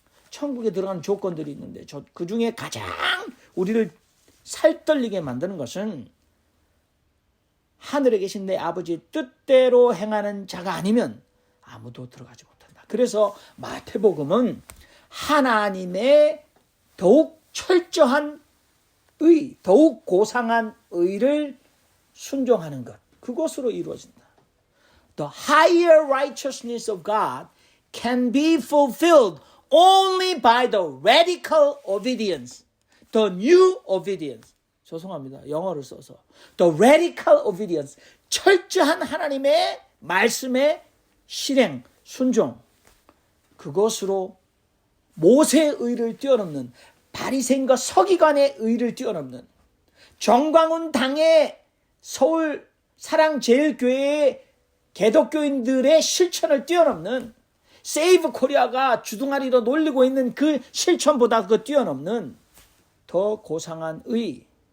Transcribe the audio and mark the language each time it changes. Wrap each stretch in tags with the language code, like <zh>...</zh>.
<ko>천국에 들어가는 조건들이 있는데 그 중에 가장 우리를 살떨리게 만드는 것은 하늘에 계신 내 아버지의 뜻대로 행하는 자가 아니면 아무도 들어가지 못한다. 그래서 마태복음은 하나님의 더욱 철저한 의, 더욱 고상한 의를 순종하는 것, 그것으로 이루어진다.</ko> <en>The higher righteousness of God can be fulfilled only by the radical obedience, the new obedience.</en> <ko>죄송합니다. 영어를 써서.</ko> <en>The radical obedience.</en> <ko>철저한 하나님의 말씀의 실행, 순종. 그것으로 모세의 의를 뛰어넘는, 바리새인과 서기관의 의를 뛰어넘는, 정광훈 당의 서울 사랑제일교회의 개독교인들의 실천을 뛰어넘는, 세이브 코리아가 주둥아리로 놀리고 있는 그 실천보다 그 뛰어넘는 더 고상한 의.</ko>